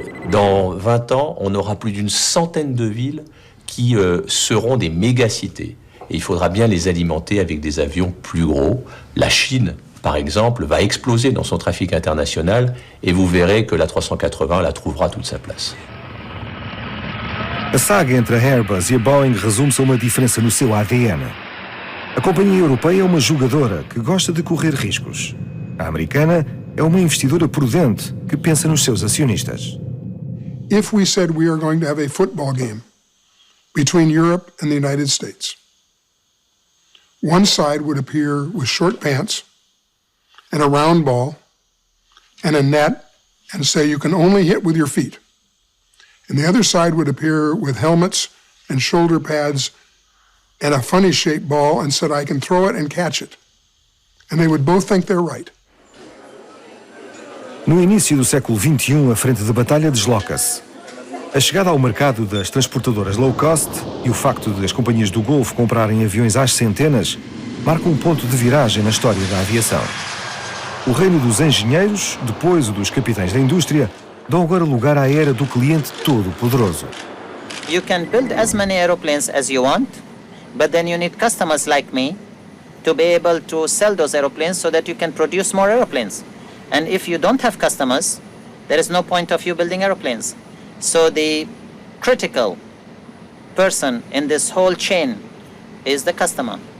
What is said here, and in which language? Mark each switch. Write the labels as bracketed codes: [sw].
[fr] Dans 20 ans, on aura plus d'une centaine de villes qui seront des mégacités. Et il faudra bien les alimenter avec des avions plus gros. La Chine, par exemple, va exploser dans son trafic international et vous verrez que la 380 la trouvera toute sa place. [pt] A saga entre a Airbus e a Boeing resume-se a uma diferença no seu ADN. A companhia europeia é uma jogadora que gosta de correr riscos. A americana é uma investidora prudente que pensa nos seus acionistas. [en] If we said we are going to have a football game between Europe and the United States, one side would appear with short pants and a round ball and a net and say you can only hit with your feet. And the other side would appear with helmets and shoulder pads and a funny shaped ball and said I can throw it and catch it. And they would both think they're right. [pt] No início do século XXI, a frente de batalha desloca-se. A chegada ao mercado das transportadoras low cost e o facto de as companhias do Golfo comprarem aviões às centenas marcam um ponto de viragem na história da aviação. O reino dos engenheiros, depois o dos capitães da indústria, dão agora lugar à era do cliente todo-poderoso. [en] You can build as many aeroplanes as you want, but then you need customers like me to be able to sell those aeroplanes so that you can produce more aeroplanes. And if you don't have customers, there is no point of you building aeroplanes. So the critical person in this whole chain is the customer.